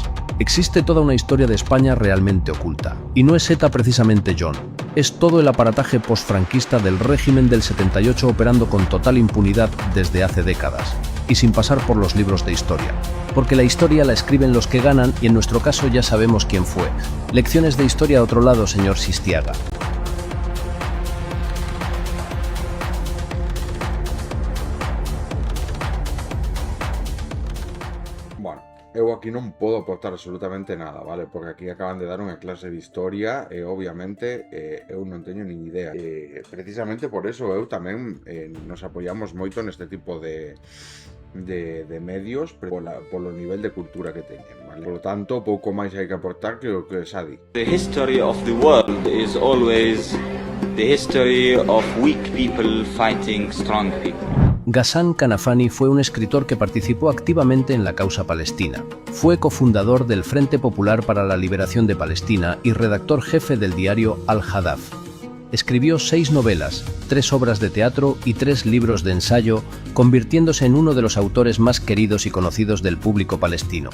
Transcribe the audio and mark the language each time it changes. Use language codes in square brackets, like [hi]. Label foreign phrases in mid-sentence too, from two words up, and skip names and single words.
[es] Existe toda una historia de España realmente oculta. Y no es ETA precisamente Jon. Es todo el aparataje postfranquista del régimen del 78 operando con total impunidad desde hace décadas. Y sin pasar por los libros de historia. Porque la historia la escriben los que ganan y en nuestro caso ya sabemos quién fue. Lecciones de historia a otro lado, señor Siistiaga. [gl] Eu aquí non podo aportar absolutamente nada, vale? Porque aquí acaban de dar unha clase de historia e obviamente eu non teño nin idea. [es] Precisamente por eso [gl] eu tamén nos apoiamos moito neste tipo de medios polo nivel de cultura que teñen, vale? [es] Por lo tanto, [gl] pouco máis hai que aportar que o que xa di. [en] The history of the world is always the history of weak people fighting strong people. [es] Ghassan Kanafani fue un escritor que participó activamente en la causa palestina. Fue cofundador del Frente Popular para la Liberación de Palestina y redactor jefe del diario Al-Hadaf. Escribió 6 novelas, 3 obras de teatro y 3 libros de ensayo, convirtiéndose en uno de los autores más queridos y conocidos del público palestino.